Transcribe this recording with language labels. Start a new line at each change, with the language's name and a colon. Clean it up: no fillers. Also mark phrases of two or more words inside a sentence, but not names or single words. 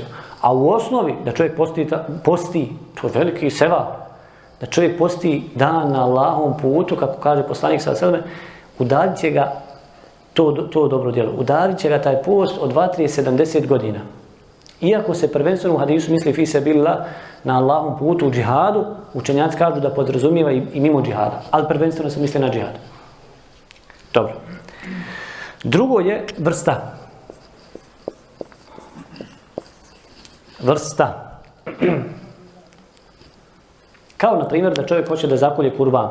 Bosnian: A u osnovi da čovjek posti, to je veliki sevap, da čovjek posti dan na Allahovom putu, kako kaže poslanik
Arabic: صلى الله عليه وسلم,
Bosnian: udarit će ga to dobro djelo. Udarit će ga taj post od 2-70 godina. Iako se prvenstveno u hadisu misli
Arabic: في سبيل الله
Bosnian: na Allahovom putu u džihadu, učenjaci kažu da podrazumijeva i mimo džihada, ali prvenstveno se misli na džihad. Dobro. Drugo je vrsta. Vrsta. Kao na primjer da čovjek hoće da zakolje kurban.